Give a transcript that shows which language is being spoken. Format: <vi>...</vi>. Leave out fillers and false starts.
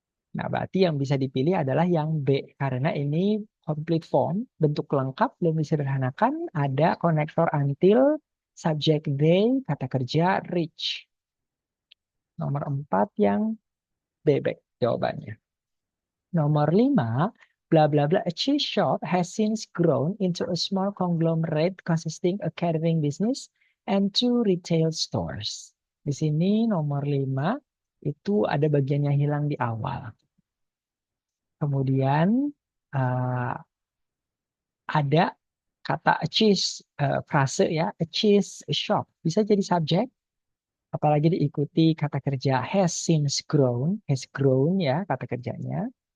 <id>Nah, berarti yang bisa dipilih adalah yang B karena ini complete form, bentuk lengkap belum disederhanakan, ada konektor until, subject they, kata kerja reach. Nomor 4 yang B jawabannya. Nomor 5,</id> <en>bla bla bla, a cheese shop has since grown into a small conglomerate consisting a catering business and 2 retail stores.</en> <id>Di sini nomor 5 itu ada bagian yang hilang di awal. Kemudian ada kata a cheese, frase ya, a cheese shop. Bisa jadi subjek, apalagi diikuti kata kerja has grown ya kata kerjanya.</id>